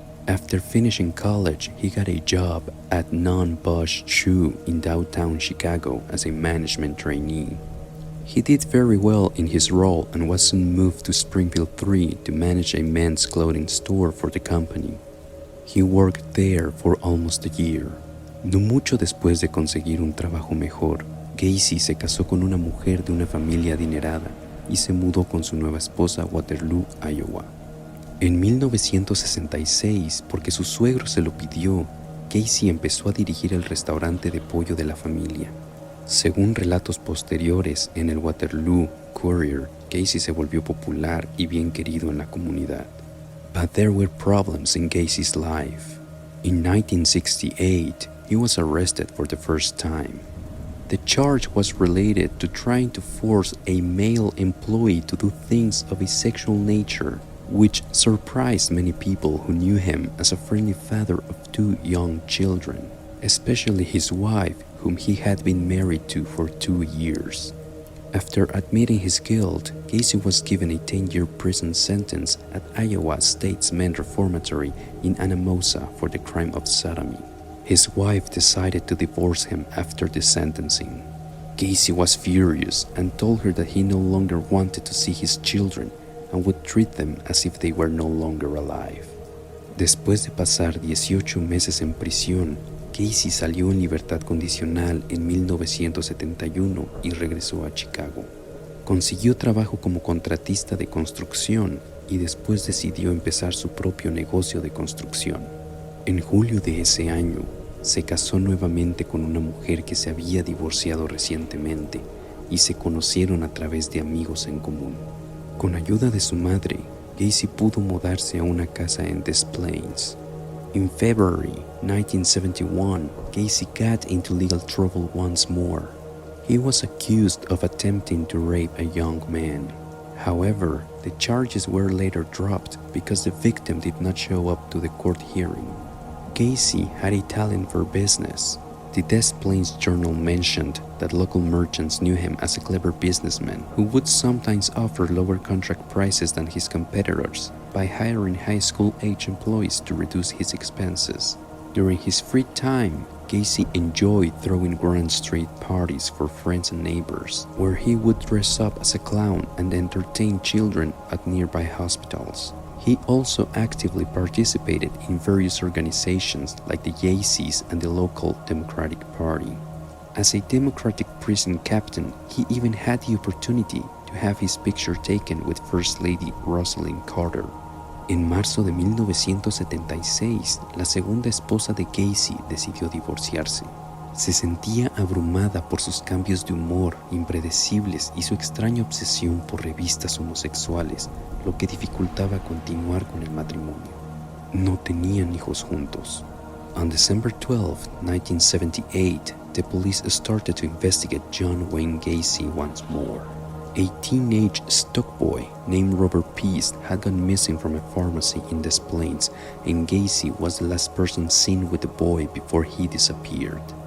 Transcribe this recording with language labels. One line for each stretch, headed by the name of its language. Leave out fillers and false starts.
English: After finishing college, he got a job at Non-Bush Shoe in downtown Chicago as a management trainee. He did very well in his role and was soon moved to Springfield 3 to manage a men's clothing store for the company. He worked there for almost a year.
Spanish: No mucho después de conseguir un trabajo mejor, Gacy se casó con una mujer de una familia adinerada y se mudó con su nueva esposa a Waterloo, Iowa. En 1966, porque su suegro se lo pidió, Gacy empezó a dirigir el restaurante de pollo de la familia. Según relatos posteriores en el Waterloo Courier, Gacy se volvió popular y bien querido en la comunidad.
English: But there were problems in Gacy's life. In 1968, he was arrested for the first time. The charge was related to trying to force a male employee to do things of a sexual nature, which surprised many people who knew him as a friendly father of two young children, especially his wife, whom he had been married to for 2 years. After admitting his guilt, Gacy was given a 10-year prison sentence at Iowa State's Men's Reformatory in Anamosa for the crime of sodomy. His wife decided to divorce him after the sentencing. Gacy was furious and told her that he no longer wanted to see his children and would treat them as if they were no longer alive.
Spanish: Después de pasar 18 meses en prisión, Gacy salió en libertad condicional en 1971 y regresó a Chicago. Consiguió trabajo como contratista de construcción y después decidió empezar su propio negocio de construcción. En julio de ese año, se casó nuevamente con una mujer que se había divorciado recientemente y se conocieron a través de amigos en común. Con ayuda de su madre, Gacy pudo mudarse a una casa en Des Plaines.
English: In February 1971, Gacy got into legal trouble once more. He was accused of attempting to rape a young man. However, the charges were later dropped because the victim did not show up to the court hearing. Gacy had a talent for business. The Des Plaines Journal mentioned that local merchants knew him as a clever businessman who would sometimes offer lower contract prices than his competitors by hiring high school-age employees to reduce his expenses. During his free time, Gacy enjoyed throwing grand street parties for friends and neighbors, where he would dress up as a clown and entertain children at nearby hospitals. He also actively participated in various organizations like the Jaycees and the local Democratic Party. As a Democratic prison captain, he even had the opportunity to have his picture taken with First Lady Rosalynn Carter.
Spanish: En marzo de 1976, la segunda esposa de Gacy decidió divorciarse. Se sentía abrumada por sus cambios de humor impredecibles y su extraña obsesión por revistas homosexuales, lo que dificultaba continuar con el matrimonio. No tenían hijos juntos.
English: On December 12, 1978, the police started to investigate John Wayne Gacy once more. A teenage stock boy named Robert Pease had gone missing from a pharmacy in Des Plaines, and Gacy was the last person seen with the boy before he disappeared.